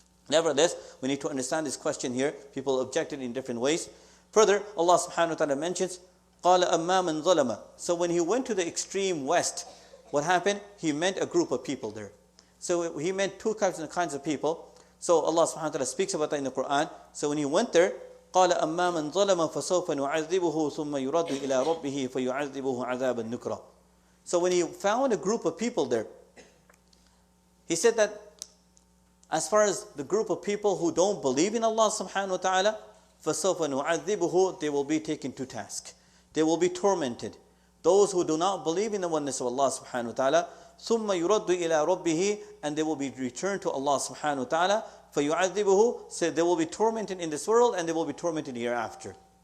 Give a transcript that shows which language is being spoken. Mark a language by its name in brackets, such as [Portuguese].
[English] Nevertheless, we need to understand this question here. People objected in different ways. Further, Allah subhanahu wa ta'ala mentions, [Arabic] قَالَ أَمَّا مَنْ ظَلَمَ. [English] So when he went to the extreme west, what happened? He meant a group of people there. So he meant two kinds of people. So Allah subhanahu wa ta'ala speaks about that in the Quran. So when he went there, [Arabic] قَالَ أَمَّا مَنْ ظَلَمَ فَسَوْفَ نُعَذِّبُهُ ثُمَّ يُرَدُّ إِلَىٰ رَبِّهِ فَيُعَذِّبُهُ عَذَابًا نُكْرًا. [English] So when he found a group of people there, he said that as far as the group of people who don't believe in Allah subhanahu wa ta'ala, [Arabic] فَسَوْفَ نُعَذِّبُهُ, [English] they will be taken to task. They will be tormented. Those who do not believe in the oneness of Allah subhanahu wa ta'ala, [Arabic] ثُمَّ يُرَدُّ إِلَىٰ رَبِّهِ, [English] and they will be returned to Allah subhanahu wa ta'ala, [Arabic] فَيُعَذِّبُهُ, [English] so they will be tormented in this world and they will be tormented hereafter.